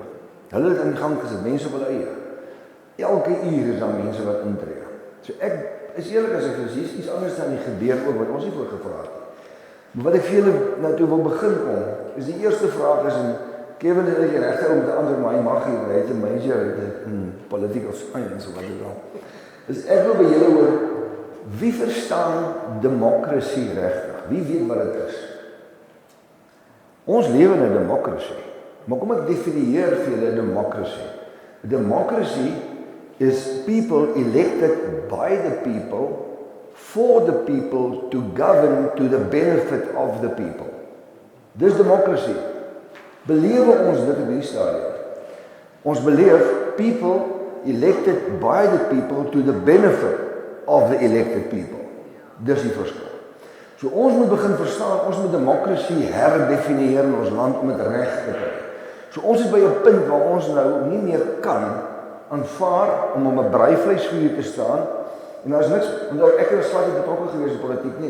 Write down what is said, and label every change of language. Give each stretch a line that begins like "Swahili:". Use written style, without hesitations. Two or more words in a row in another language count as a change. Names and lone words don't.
Afrikaans: Hulle het in gang gesit, mense op hulle eie. Elke uur is daar mense wat intree. So ek is eerlik as ek is iets anders dan die gebeur ook wat ons nie voor gevra het. Maar wat ek vir julle nou toe wil begin kom, is die eerste vraag is en Kevin het die regte om te antwoord, maar hy mag nie, hy het 'n
English: major in political science
Afrikaans: of wat dit al. Dus ek wil by julle hoor, wie verstaan demokrasie regtig? Wie weet wat dit is? Ons lewe in 'n demokrasie. Maar kom ek definieer vir julle demokrasie.
English: Democracy is people elected by the people for the people to govern to the benefit of the people.
Afrikaans: Dis demokrasie. Belewe ons dit in die stadium. Ons beleef
English: people elected by the people to the benefit of the elected people.
Afrikaans: Dis die verskil. So ons moet begin verstaan, ons moet demokrasie herdefinieer in ons land om dit reg te kry. So ons is by 'n punt waar ons nou nie meer kan aanvaar om op 'n braaivleisvuur te staan En daar is niks, want ek was glad nie betrokke gewees in politiek nie.